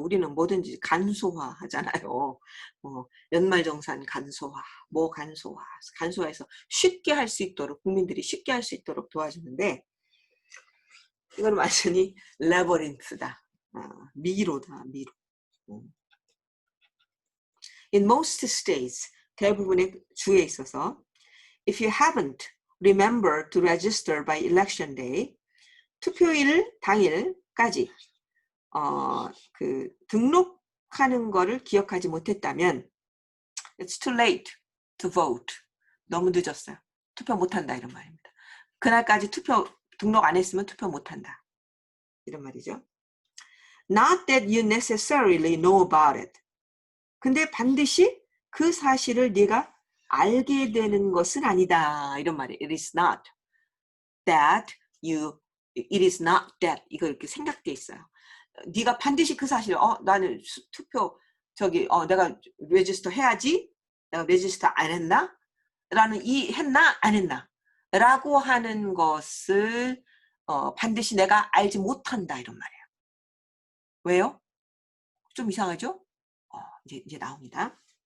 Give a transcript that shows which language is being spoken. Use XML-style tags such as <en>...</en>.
<ko>우리는 뭐든지 간소화 하잖아요. 연말정산 간소화, 뭐 간소화해서 쉽게 할 수 있도록, 국민들이 쉽게 할 수 있도록 도와주는데 이건 완전히 레버린트다. 미로다.</ko> <en>In most states,</en> <ko>대부분의 주에 있어서</ko> <en>if you haven't remembered to register by election day,</en> <ko>투표일 당일까지 그 등록하는 거를 기억하지 못했다면</ko> <en>it's too late to vote.</en> <ko>너무 늦었어요. 투표 못한다 이런 말입니다. 그날까지 등록 안 했으면 투표 못한다. 이런 말이죠.</ko> <en>Not that you necessarily know about it.</en> <ko>근데 반드시 그 사실을 네가 알게 되는 것은 아니다. 이런 말이에요.</ko> <en>It is not that it is not that.</en> <ko>이거 이렇게 생략돼 있어요. 네가 반드시 그 사실을 나는 투표 내가 레지스터 해야지. 내가 레지스터 안 했나? 라는 했나? 안 했나? 라고 하는 것을 반드시 내가 알지 못한다 이런 말이에요. 왜요? 좀 이상하죠? 이제 나옵니다.</ko>